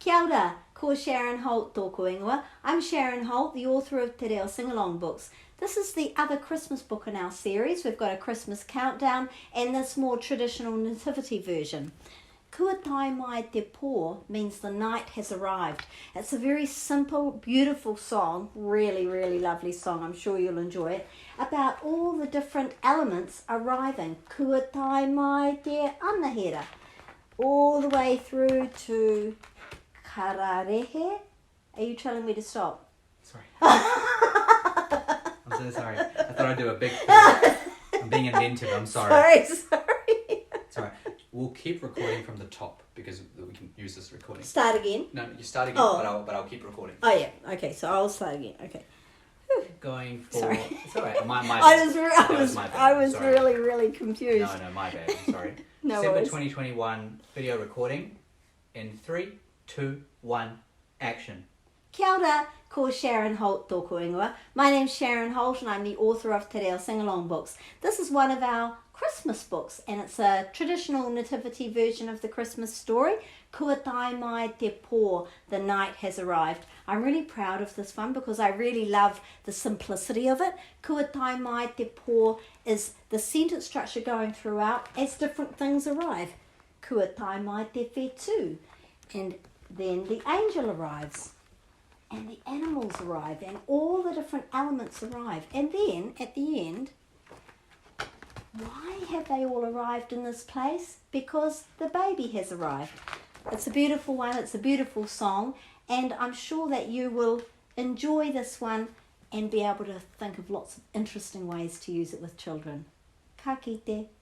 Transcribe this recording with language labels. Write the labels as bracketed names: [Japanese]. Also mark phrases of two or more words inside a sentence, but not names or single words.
[Māori] Kia ora, ko Sharon Holt tōku ingoa. [English] I'm Sharon Holt, the author of Te Reo Singalong books. This is the other Christmas book in our series. We've got a Christmas countdown and this more traditional nativity version. [Māori] Kua tai mai te pō [English] means the night has arrived. It's a very simple, beautiful song, really, really lovely song, I'm sure you'll enjoy it, about all the different elements arriving. [Māori] Kua tai mai te anahera, [English] all the way through to kararehe. Are you telling me to stop? Sorry. I'm so sorry. I thought I'd do a big I'm being inventive, I'm sorry. Sorry. Sorry. We'll keep recording from the top because we can use this recording. Start again? No, you start again, but I'll keep recording. Oh yeah, okay, so I'll start again, okay. Going for... Sorry. It's alright, my bad. I was really, really confused. No, my bad, I'm sorry. No December worries. 2021 video recording in 3, 2, 1, action. [Māori] Kia ora, ko Sharon Holt tōku ingoa. [English] My name's Sharon Holt and I'm the author of Te Reo Singalong books. This is one of our Christmas books and it's a traditional nativity version of the Christmas story. [Māori] Kua tai mai te pō, [English] the night has arrived. I'm really proud of this one because I really love the simplicity of it. [Māori] Kua tai mai te pō [English] is the sentence structure going throughout as different things arrive. [Māori] Kua tai mai te whetū, [English] and then the angel arrives. And the animals arrive and all the different elements arrive. And then at the end, why have they all arrived in this place? Because the baby has arrived. It's a beautiful one, it's a beautiful song, and I'm sure that you will enjoy this one and be able to think of lots of interesting ways to use it with children. [Māori] Ka kite.